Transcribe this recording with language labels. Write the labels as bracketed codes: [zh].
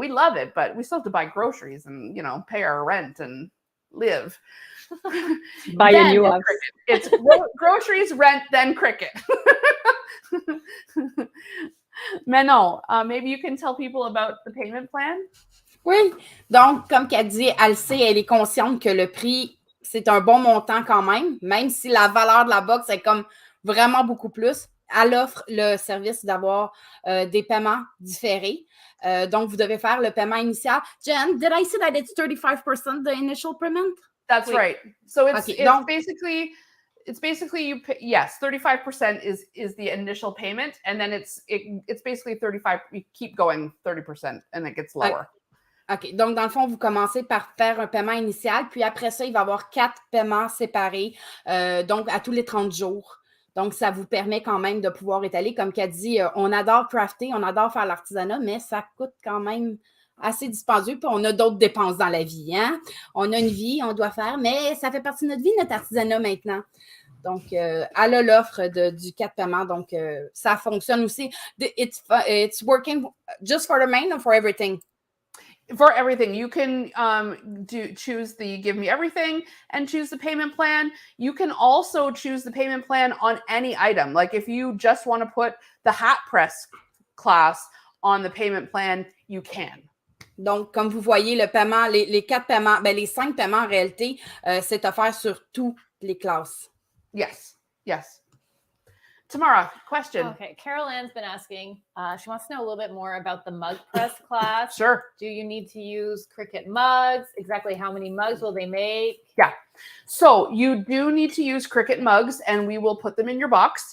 [en] We love it, but we still have to buy groceries and, you know, pay our rent and live. Buy a new house. It's groceries, rent, then Cricut. Manon, maybe you can tell people about the payment plan? [fr] Oui. Donc, comme qu'elle dit, elle sait, elle est consciente que le prix, c'est un bon montant quand même si la valeur de la box est comme vraiment beaucoup plus. Elle offre le service d'avoir des paiements différés. Donc, vous devez faire le paiement initial. [en] Jen, did I say that it's 35% the initial payment? That's right. So it's, Okay, it's basically you pay, yes, 35% is the initial payment, and then it's basically 35. You keep going 30%, and it gets lower. OK. [fr] Donc, dans le fond, vous commencez par faire un paiement initial, puis après ça, il va y avoir 4 paiements séparés, donc à tous les 30 jours. Donc, ça vous permet quand même de pouvoir étaler. Comme qu'elle dit, on adore crafter, on adore faire l'artisanat, mais ça coûte quand même assez dispendieux, puis on a d'autres dépenses dans la vie, hein? On a une vie, on doit faire, mais ça fait partie de notre vie, notre artisanat maintenant. Donc, elle a l'offre du 4 paiements, donc ça fonctionne aussi. [en] It's working just for the main or for everything? For everything. You can choose the Give Me Everything and choose the payment plan. You can also choose the payment plan on any item. Like if you just want to put the hat press class on the payment plan, you can. [fr] Donc, comme vous voyez, le paiement, les 4 paiements, ben les 5 paiements en réalité, c'est offert sur toutes les classes. [en] Yes, yes. Tamara, question. Okay, Carol Ann's been asking, she wants to know a little bit more about the mug press class. Sure. Do you need to use Cricut mugs? Exactly how many mugs will they make? Yeah. So you do need to use Cricut mugs, and we will put them in your box.